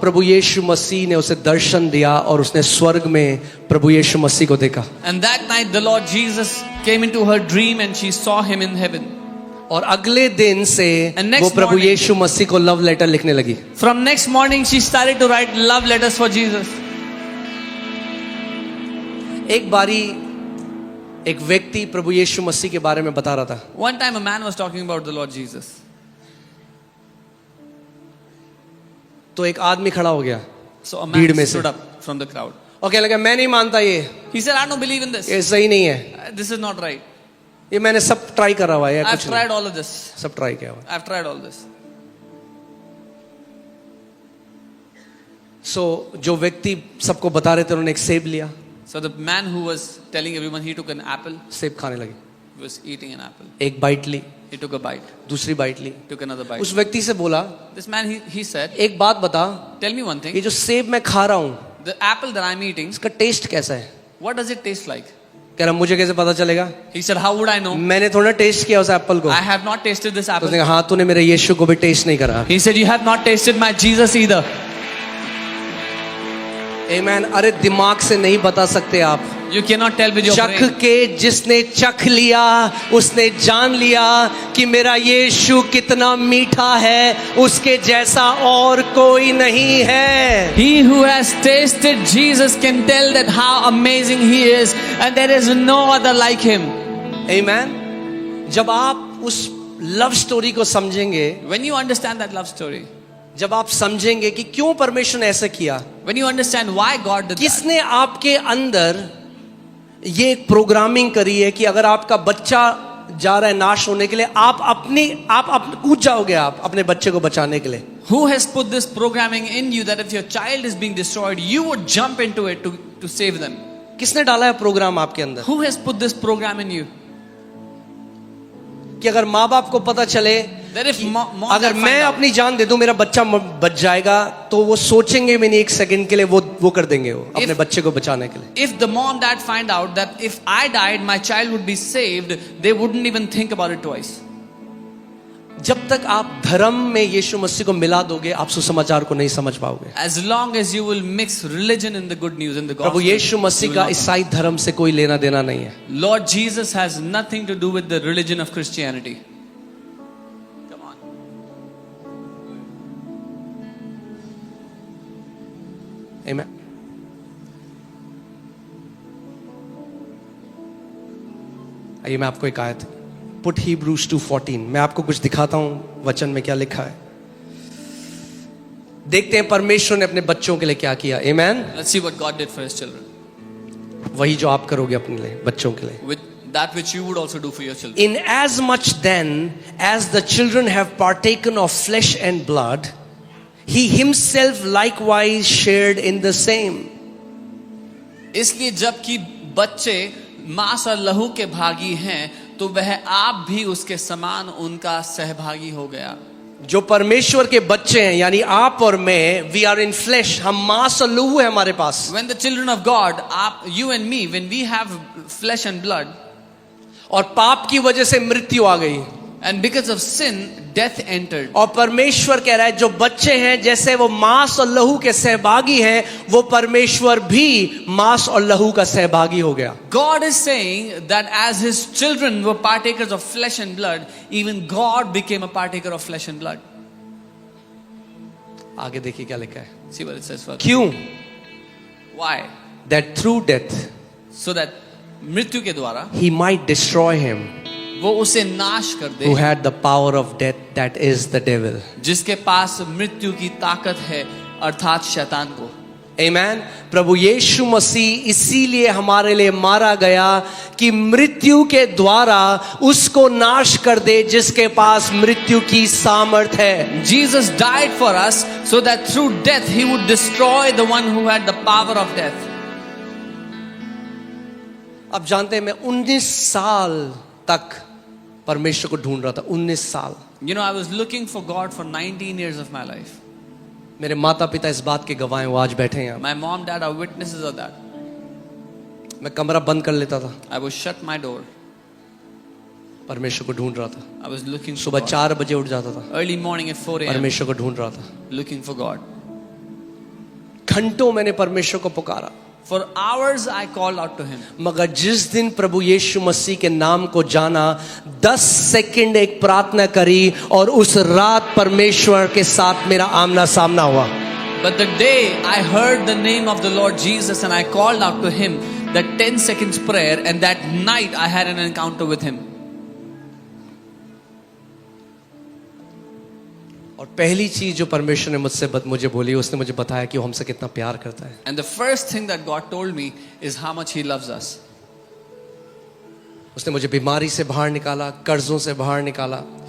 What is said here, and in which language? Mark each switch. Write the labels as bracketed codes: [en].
[hi] प्रभु यीशु मसीह ने उसे दर्शन दिया और उसने स्वर्ग में प्रभु यीशु मसीह को देखा। [en] And that night the Lord Jesus came into her dream and she saw him in heaven. [hi] और अगले दिन से [en] And next [hi] वो प्रभु [en] morning- [hi] यीशु मसीह को लव लेटर लिखने लगी। [en] From next morning she started to write love letters for Jesus. [hi] एक बारी एक व्यक्ति प्रभु यीशु मसीह के बारे में बता रहा था, [en] One time a man was talking about the Lord Jesus. [hi] तो एक आदमी खड़ा हो गया [en] So a [hi] भीड़ [en] man [hi] में से। [en] stood up from the crowd. [hi] और कहने लगा मैं नहीं मानता, ये [en] He said, "I don't believe in this. [hi] ये सही नहीं है, [en] This is not right. [hi] ये मैंने सब ट्राई करा हुआ है, [en] I've [hi] कुछ [en] tried [hi] नहीं, [en] all of this. [hi] सब ट्राई किया हुआ है। [en] I've tried all this." [hi] सो जो व्यक्ति सबको बता रहे थे उन्होंने एक सेब लिया, [en] So the man who was telling everyone, he took an apple, [hi] सेब खाने लगे, [en] he was eating an apple. [hi] एक bite Lee, [en] He took a bite, [hi] दूसरी बाइट ली। [en] took another bite. [hi] उस व्यक्ति से बोला [en] This man, he said, [hi] एक बात बता, [en] "Tell me one thing. [hi] ये जो सेब मैं खा रहा हूँ [en] The apple that I'm eating, [hi] इसका टेस्ट कैसा है? [en] what does it taste like?" [hi] कह रहा मुझे कैसे पता चलेगा, [en] He said, "How would I know? [hi] मैंने थोड़ा टेस्ट किया उस एप्पल को। [en] I have not tasted this [hi] तो [en] apple." [hi] उसने कहा हाँ तूने मेरे यीशु को भी टेस्ट नहीं करा। [en] He said, "You have not tasted my Jesus either." [hi] आमेन। अरे दिमाग से नहीं बता सकते आप, [en] You cannot tell with your [hi] चख [en] brain. [hi] के जिसने चख लिया उसने जान लिया कि मेरा यीशु कितना मीठा है, उसके जैसा और कोई नहीं है। [en] He who has tasted Jesus can tell that how amazing he is, and there is no other like him. [hi] आमेन। जब आप उस लव स्टोरी को समझेंगे, [en] When you understand that love story, [hi] जब आप समझेंगे कि क्यों परमेश्वर ने ऐसा किया, [en] when you understand why God did that, [hi] किसने आपके अंदर ये एक प्रोग्रामिंग करी है कि अगर आपका बच्चा जा रहा है नाश होने के लिए, आप कूद जाओगे आप अपने बच्चे को बचाने के लिए। [en] who has put this programming in you that if your child is being destroyed, you would jump into it to save them? [hi] किसने डाला है प्रोग्राम आपके अंदर [en] Who has put this program in you? [hi] कि अगर माँ बाप को पता चले [en] That if mom [hi] अगर [en] dad [hi] मैं [en] find out, [hi] अपनी जान दे दूं मेरा बच्चा बच जाएगा, तो वो सोचेंगे भी नहीं एक सेकंड के लिए, वो कर देंगे वो अपने बच्चे को बचाने के लिए। [en] if the mom dad find out that if I died my child would be saved, they wouldn't even think about it twice. [hi] जब तक आप धर्म में यीशु मसीह को मिला दोगे, आप सुसमाचार को नहीं समझ पाओगे। [en] As long as you will mix religion in the good news, in the [hi] Prabhu [en] gospel, [hi] Yeshu [en] you [hi] Masih [en] will [hi] का [en] not know. [hi] ईसाई धर्म से कोई लेना देना नहीं है। [en] Lord Jesus has nothing to do with the religion of Christianity. Come on. [hi] आमेन। आइए मैं आपको एक आयत, पुट Hebrews 2:14, मैं आपको कुछ दिखाता हूं वचन में क्या लिखा है। देखते हैं परमेश्वर ने अपने बच्चों के लिए क्या किया। आमेन। [en] Let's see what God did for his children. [hi] वही जो आप करोगे अपने लिए, बच्चों के लिए। [en] With that which you would also do for your children. In as much then as the children have partaken of flesh and blood, he himself likewise shared in the same. [hi] इसलिए जबकि बच्चे मांस और लहू के भागी हैं, तो वह आप भी उसके समान उनका सहभागी हो गया। जो परमेश्वर के बच्चे हैं, यानी आप और मैं, [en] we are in flesh, [hi] हम मांस और लहू है हमारे पास। [en] When the children of God, you and me, when we have flesh and blood, [hi] और पाप की वजह से मृत्यु आ गई, [en] and because of sin, death entered. [hi] और परमेश्वर कह रहा है जो बच्चे हैं जैसे वो मांस और लहू के सहभागी हैं, वो परमेश्वर भी मांस और लहू का सहभागी हो गया। [en] God is saying that as his children were partakers of flesh and blood, even God became a partaker of flesh and blood. [hi] आगे देखिए क्या लिखा है। [en] See what it says further. [hi] क्यों? [en] Why? That through death So that [hi] मृत्यु के द्वारा [en] he might destroy him [hi] वो उसे नाश कर दे [en] who had the power of death, that is the devil. [hi] जिसके पास मृत्यु की ताकत है, अर्थात शैतान को। [en] Amen. [hi] प्रभु यीशु मसीह इसीलिए हमारे लिए मारा गया कि मृत्यु के द्वारा उसको नाश कर दे जिसके पास मृत्यु की सामर्थ है। [en] Jesus died for us so that through death he would destroy the one who had the power of death. [hi] अब जानते हैं मैं 19 साल तक परमेश्वर को ढूंढ रहा था। 19 साल। [en] You know, I was looking for God for 19 years of my life. [hi] मेरे माता पिता इस बात के गवाह हैं, वो आज बैठे हैं यहाँ। [en] My mom, dad are witnesses of that. [hi] मैं कमरा बंद कर लेता था, [en] I would shut my door. [hi] परमेश्वर को ढूंढ रहा था। [en] I was looking for [hi] सुबह [en] God. [hi] 4 बजे उठ जाता था, [en] Early morning at 4 a.m. [hi] परमेश्वर को ढूंढ रहा था। [en] looking for God. [hi] घंटों मैंने परमेश्वर को पुकारा, [en] For hours I called out to him. [hi] मगर जिस दिन प्रभु यीशु मसीह के नाम को जाना, 10 सेकंड एक प्रार्थना करी और उस रात परमेश्वर के साथ मेरा आमना सामना हुआ। [en] But the day I heard the name of the Lord Jesus and I called out to him, that 10 seconds prayer, and that night I had an encounter with him. [hi] और पहली चीज जो परमेश्वर ने मुझे बोली, उसने मुझे बताया कि वो हमसे कितना प्यार करता है। [en] And the first thing that God told me is how much he loves us. [hi] उसने मुझे बीमारी से बाहर निकाला, कर्जों से बाहर निकाला।